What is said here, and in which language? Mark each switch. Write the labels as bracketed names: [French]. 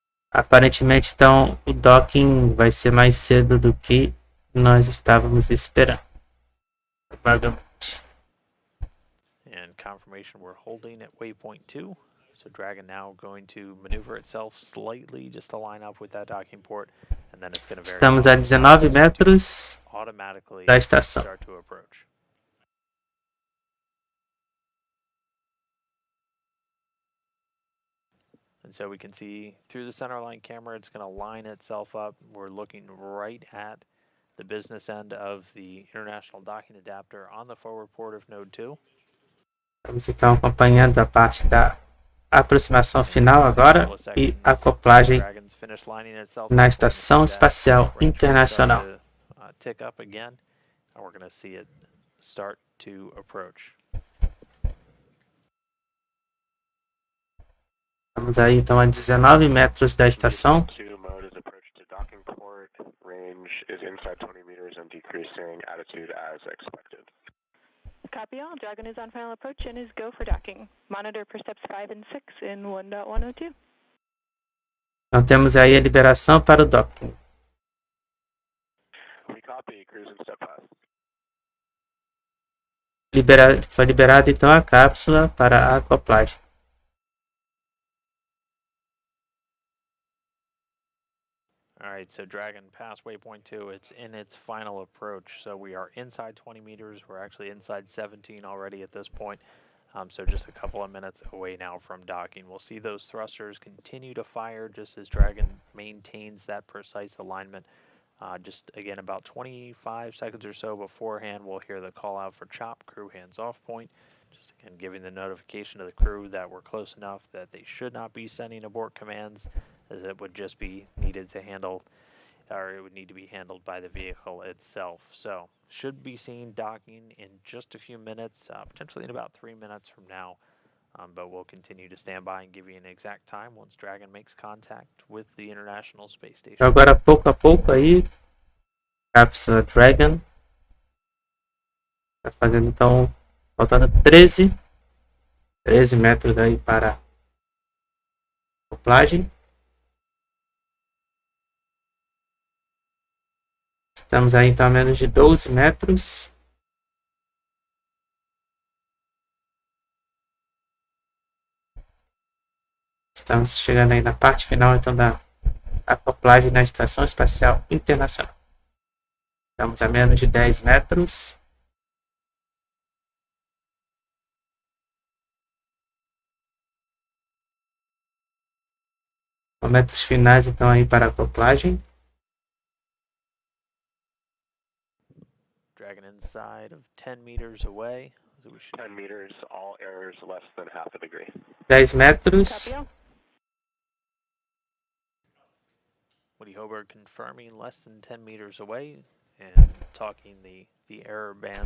[Portuguese] Aparentemente então o docking vai ser mais cedo do que nós estávamos esperando. [English] And confirmation we're holding at waypoint 2. So Dragon now going to maneuver itself slightly just to line up with that docking port, and then it's going to [Portuguese] Estamos a 19 metros da estação. [English] Start to approach. And so we can see through the centerline camera, it's going to line itself up. We're looking right at the business end of the International docking adapter on the forward port of node 2. [Portuguese] Estamos então acompanhando a parte da aproximação final agora e acoplagem na Estação Espacial Internacional. [English] Tick up again, and we're going to see it start to approach. [Portuguese] Estamos aí então a 19 metros da estação. [English] Two mode is approach to docking port. Range is inside 20 meters and decreasing altitude as expected. Copy all. Dragon is on final approach and is go for docking. Monitor for steps 5 and 6 in 1.102. [Portuguese] Então temos aí a liberação para o docking. [English] We copy, cruise and step 5. [Portuguese] Foi liberada então a cápsula para a acoplagem. [English] All right, so Dragon past waypoint 2, it's in its final approach. So we are inside 20 meters. We're actually inside 17 already at this point. So just a couple of minutes away now from docking. We'll see those thrusters continue to fire just as Dragon maintains that precise alignment. Just again, about 25 seconds or so beforehand, we'll hear the call out for chop, crew hands off point. Just again, giving the notification to the crew that we're close enough that they should not be sending abort commands, as it would just be needed to handle, or it would need to be handled by the vehicle itself. So should be seen docking in just a few minutes, potentially in about 3 minutes from now. But we'll continue to stand by and give you an exact time once Dragon makes contact with the International Space Station. [Portuguese] Agora pouco a pouco aí, cápsula Dragon está fazendo então, faltando 13 metros aí para a acoplagem. Estamos aí então a menos de 12 metros. Estamos chegando aí na parte final então da acoplagem na Estação Espacial Internacional. Estamos a menos de 10 metros. Momentos finais então aí para a acoplagem. [English] Dragon inside of 10 meters away. So we should 10 meters, all errors less than half a degree. [Portuguese] 10 metros. [English] Copy all. Woody Hoberg confirming less than 10 meters away and talking the error band.